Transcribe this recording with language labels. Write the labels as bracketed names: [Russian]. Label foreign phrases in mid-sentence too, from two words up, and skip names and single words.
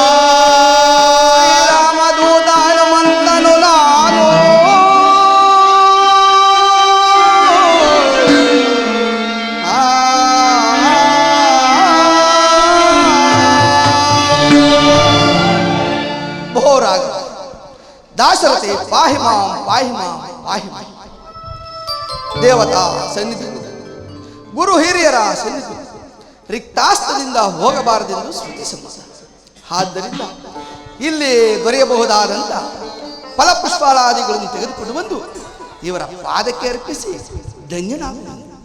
[Kannada] ರಾಮದೂತಾನುಮಂತನು ನಾನು [Sanskrit] ಬಹುರಾಗ ದಾಶರಥಿ ಪಾಹಿ ಮಾಂ ಪಾಹಿ ಮಾಂ ಪಾಹಿ ಮಾಂ. [Kannada] ದೇವತಾ ಸನ್ನಿಧಿ ಗುರು ಹಿರಿಯರ ಸನ್ನಿಧಿ ರಿಕ್ತಾಸ್ತದಿಂದ ಹೋಗಬಾರದೆಂದು ಶ್ರುತಿ ಸಮ್ಮತ. ಆದ್ದರಿಂದ ಇಲ್ಲಿ ದೊರೆಯಬಹುದಾದಂಥ ಫಲಪುಷ್ಪಾಲಾದಿಗಳನ್ನು ತೆಗೆದುಕೊಂಡು ಬಂದು ಇವರ ಪಾದಕ್ಕೆ ಅರ್ಪಿಸಿ ಧನ್ಯನಾಗುವುದು.